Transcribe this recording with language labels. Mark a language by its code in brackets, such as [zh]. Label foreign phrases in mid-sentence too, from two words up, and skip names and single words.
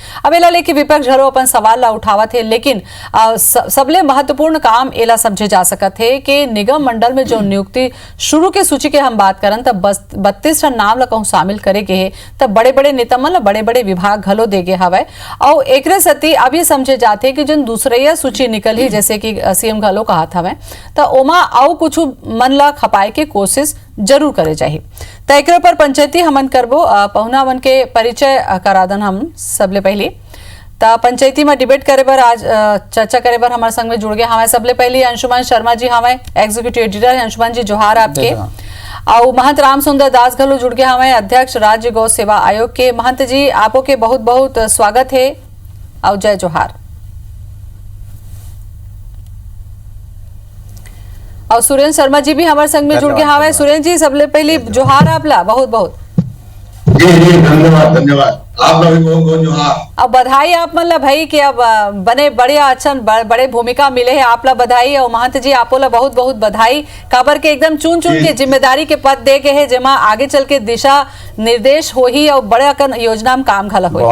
[hne] अब एला लेके विपक्ष घलो अपन सवाल ला उठावत है, लेकिन सबले महत्वपूर्ण काम एला समझे जा सकत है कि निगम मंडल में जो नियुक्ति शुरू के सूची के हम बात करन तब 32 नाम ला कहूं शामिल करे के तब बड़े बड़े नेता मन बड़े बड़े विभाग घलो देगे हवे और एकरे सती अब ये समझे जाते कि जिन दूसरे सूची निकल ही जैसे कि सीएम घलो कहा था तो ओमा आउ कुछ मन ला खपाए के कोशिश जरूर करे चाहिए। तो एकरे पर पंचायती हमन करबो पहुना मन के परिचय करादन हम सबले पहले ता पंचायती में डिबेट करे बर आज चर्चा करे बर हमारे संग में जुड़ गए हमें सबले पहले अंशुमान शर्मा जी हमें [en] executive editor [hne] है। अंशुमान जी जोहार आपके। और महंत राम सुंदर दास घलो जुड़ गए हमें अध्यक्ष राज्य गौ सेवा आयोग के। महंत जी आपो के बहुत बहुत स्वागत है और जय जोहार। और सुरेंद्र शर्मा जी भी हमारे संग में जुड़ गए हमें। सुरेंद्र जी सबले पहले जोहार आपला बहुत बहुत। जी धन्यवाद धन्यवाद। आप लोग बहुत बहुत जोहार। अब बधाई आप मन ला भाई कि अब बने बड़े अच्छा बड़े भूमिका मिले है आप ला बधाई। और महंत जी आपो ला बहुत बहुत बधाई काबर के एकदम चुन चुन के जिम्मेदारी के पद दे के है जेमा आगे चल के दिशा निर्देश हो ही और बड़े अकन योजना में काम घला हो।